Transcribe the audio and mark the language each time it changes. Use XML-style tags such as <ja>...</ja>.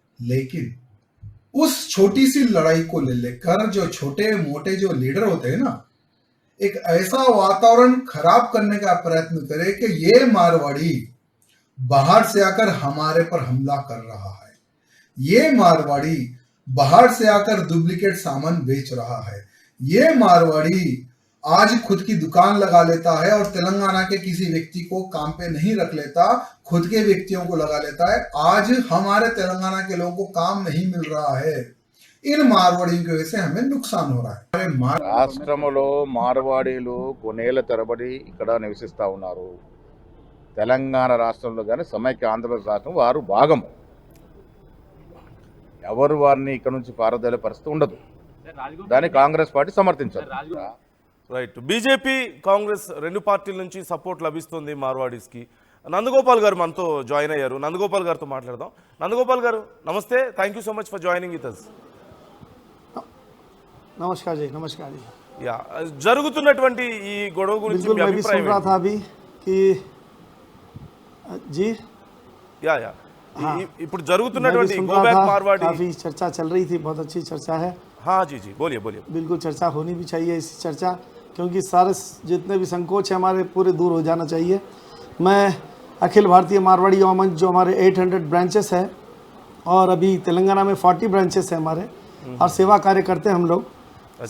<hi>लेकिन उस छोटी सी लड़ाई को ले लेकर जो छोटे मोटे जो लीडर होते हैं ना, एक ऐसा वातावरण खराब करने का प्रयत्न करे कि ये मारवाड़ी बाहर से आकर हमारे पर हमला कर रहा है, ये मारवाड़ी बाहर से आकर डुप्लीकेट सामान बेच रहा है, ये मारवाड़ी आज खुद की दुकान लगा लेता है और तेलंगाना के किसी व्यक्ति को काम पे नहीं रख लेता, खुद के व्यक्तियों को लगा लेता है। आज हमारे तेलंगाना के लोगों को काम नहीं मिल रहा है। इन मारवाड़ियों की वजह से हमें नुकसान हो रहा है।</hi> <te>రాష్ట్రంలో మార్వాడీలు కొనేళ్ల తరబడి ఇక్కడ నివసిస్తూ ఉన్నారు. తెలంగాణ రాష్ట్రంలో కానీ సమైక్య ఆంధ్రప్రదేశ్ రాష్ట్రం వారు భాగము. ఎవరు వారిని ఇక్కడ నుంచి పారదోలే పరిస్థితి ఉండదు. దాన్ని Congress party సమర్థించారు.</te> <en>Right.</en> <te>BJP Congress రెండు పార్టీల నుంచి సపోర్ట్ లభిస్తుంది మార్వాడీస్కి. నందగోపాల్ గారు మనతో జాయిన్ అయ్యారు. నందగోపాల్ గారితో మాట్లాడదాం. నందగోపాల్ గారు నమస్తే,</te> <en>Thank you so much for joining with us.</en> <hi>नमस्कार जी, नमस्कार जी।</hi> <te>యా, జరుగుతున్నటువంటి ఈ గొడవ గురించి మీ అభిప్రాయం</te> <hi>रहा था अभी कि जी</hi> <te>యా యా ఇప్పుడు జరుగుతున్నటువంటి గోబ్యాక్ మార్వాడి</te> <hi>काफी चर्चा चल रही थी, बहुत अच्छी चर्चा है। हाँ जी जी बोलिए बोलिए। बिल्कुल चर्चा होनी भी चाहिए इसी चर्चा, क्योंकि सारे जितने भी संकोच हैं हमारे पूरे दूर हो जाना चाहिए। मैं अखिल भारतीय मारवाड़ी युवा मंच जो हमारे 800 ब्रांचेस है और अभी तेलंगाना में 40 ब्रांचेस है हमारे, और सेवा कार्य करते हैं हम लोग।</hi>